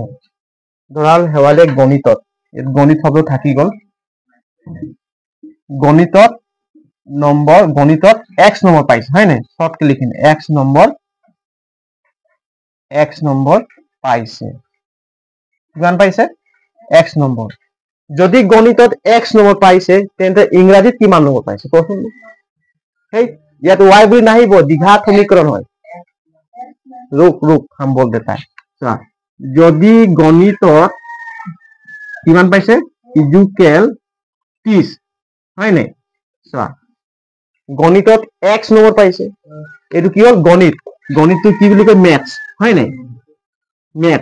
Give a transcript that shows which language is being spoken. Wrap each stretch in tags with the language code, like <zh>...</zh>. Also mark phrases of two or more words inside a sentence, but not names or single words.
<as>ধৰা হল শেৱালিয়ে গণিতত, গণিত শব্দ থাকি গল, গণিতত x নম্বৰ পাইছে হয় নাই, শর্টকে লিখিম x নম্বৰ পাইছে। কিমান পাইছে x নম্বৰ। যদি গণিতত x নম্বৰ পাইছে তেন্তে ইংৰাজীত কিমান নম্বৰ পাইছে কোৱাচোন। সেই ইয়াত y বুলি নাহিব, দ্বিঘাত সমীকৰণ হয়।</as> <hi>रुक हम बोल देता है।</hi> <as>যদি গণিতত কিমান পাইছে ইজুকেল 30 হয় নাই, চোৱা গণিতত x নম্বৰ পাইছে, এইটো কি হল গণিত, গণিতটো কি বুলি কয় মেথছ হয় নাই, মেথছ।</as>